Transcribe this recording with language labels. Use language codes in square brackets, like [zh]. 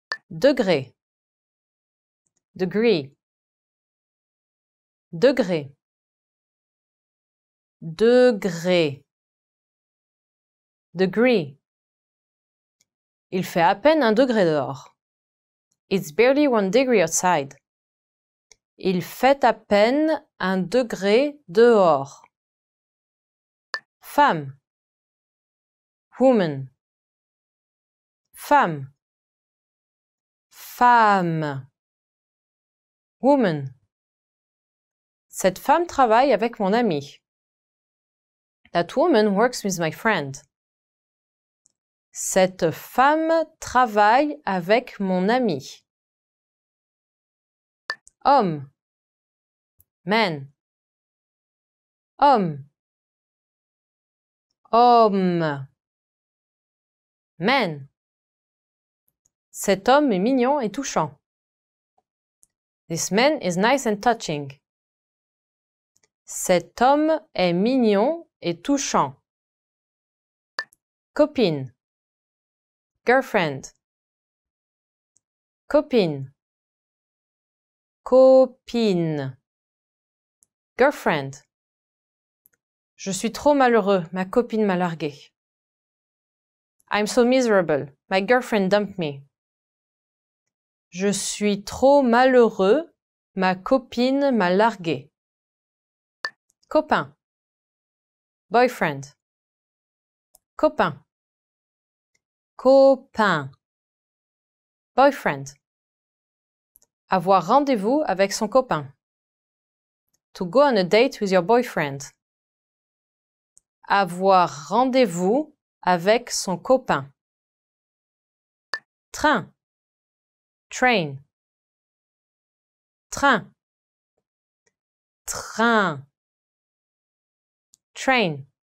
[fr] Degré. Degree. Degré. Degré. Degree. Il fait à peine 1 degré dehors. [en] It's barely 1 degree outside. [fr] Il fait à peine 1 degré dehors. Femme. Woman. Femme. Femme. Woman. Cette femme travaille avec mon ami. [en] That woman works with my friend. [fr] Cette femme travaille avec mon ami. Homme. Man. Homme. Homme. Man. Cet homme est mignon et touchant. [en] This man is nice and touching. [fr] Cet homme est mignon et touchant. Copine. Girlfriend. Copine. Copine. Girlfriend. Je suis trop malheureux, ma copine m'a largué. [en] I'm so miserable, my girlfriend dumped me. [fr] Je suis trop malheureux, ma copine m'a largué. Copain. Boyfriend. Copain. Copain. Boyfriend. Avoir rendez-vous avec son copain. [en] To go on a date with your boyfriend. [fr] Avoir rendez-vous avec son copain. Train. Train. Train. Train. Train.